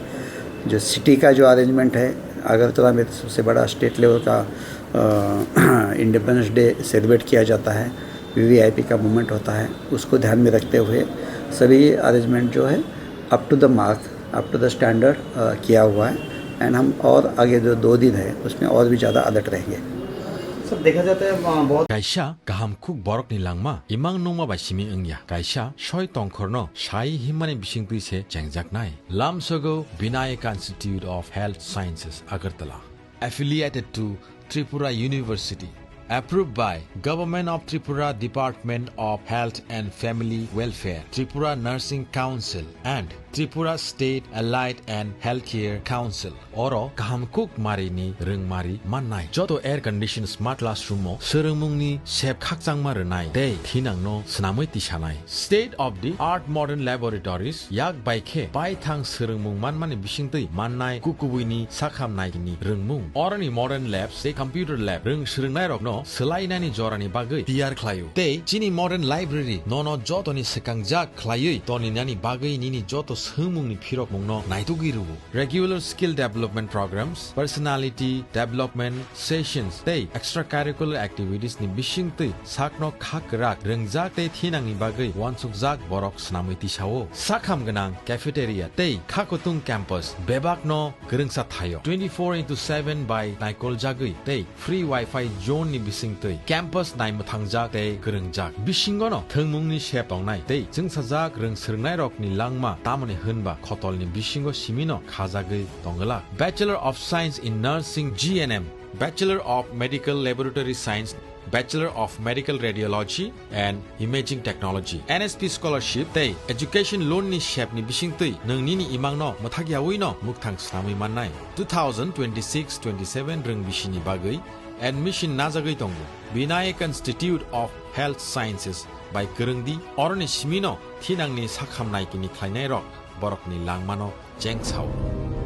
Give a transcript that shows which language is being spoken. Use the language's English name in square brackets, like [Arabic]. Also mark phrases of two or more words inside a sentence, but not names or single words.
[Hindi] जो सिटी का जो अरेंजमेंट है, अगरतला में सबसे बड़ा [English] state level [Hindi] का इंडिपेंडेंस डे सेलिब्रेट किया जाता है, VVIP का मूवमेंट होता है, उसको ध्यान में रखते हुए सभी अरेंजमेंट जो है [English] up to the mark, up to the standard [Hindi] किया हुआ है। एंड हम और आगे जो 2 दिन है उसमें और भी ज़्यादा अलर्ट रहेंगे। सब देखा जाता है बहुत [Kok Borok] Kaisa kaham khuk borok ni langma imang nongma ba simi engya kaisa soi tongkhorno sai himani bisingtui se chengjaknai lamsogo Vinayaka Institute of Health Sciences Agartala [English] affiliated to Tripura University, approved by Government of Tripura Department of Health and Family Welfare, Tripura Nursing Council and Tripura State Allied and Healthcare Council. [Kok Borok] Oro kahamkuk mari ni rungmari mannai joto [English] air conditioned smart classroom [Kok Borok] mo serungmungni sep khakjangma rwnai tei thinangno swnamui tisanai [English] state of the art modern laboratories [Kok Borok] yak baikhe baithang serungmung manmani bisingtui mannai kukubuini sakhamnai ni rungmung orani [English] modern labs [Kok Borok] tei [English] computer lab [Kok Borok] rung srungnai rokno selainani jorani bagui tiyar khlaio tei chini [English] modern library [Kok Borok] nono jotoni sekangjak khlaiui toni nani bagui nini joto sumung ni phirok mungno naitugiru [English] regular skill development programs personality development sessions [Kok Borok] tei [English] extracurricular activities [Kok Borok] ni bising tei sakno khakrak rengjak tei thinang ni bagai wansukjak borok snamui tisao sakham ganang cafeteria tei khakotung campus bebak no gerengsa thayo 24/7 by naikol jagui tei [English] free wifi zone [Kok Borok] ni bising tei campus nai muthangjak tei gerengjak bisingo no thengmung ni shep tongnai tei jungsajak rengsrngnai rok ni langma tamoni hunba khotol ni bisingo simino khajagui tongala Bachelor of Science in Nursing GNM Bachelor of Medical Laboratory Science Bachelor of Medical Radiology and Imaging Technology NSP Scholarship tei [English] Education Loan [Kok Borok] ni shep ni bising tei nongni ni imang no muthagiawi no mukthang snamui mannai 2026-27 reng bisini bagai admission najagui tongo Vinayak Institute of Health Sciences by Gerengdi oroni simino thinangni sakhamnai kini khlainai rok borok ni langmano jengchao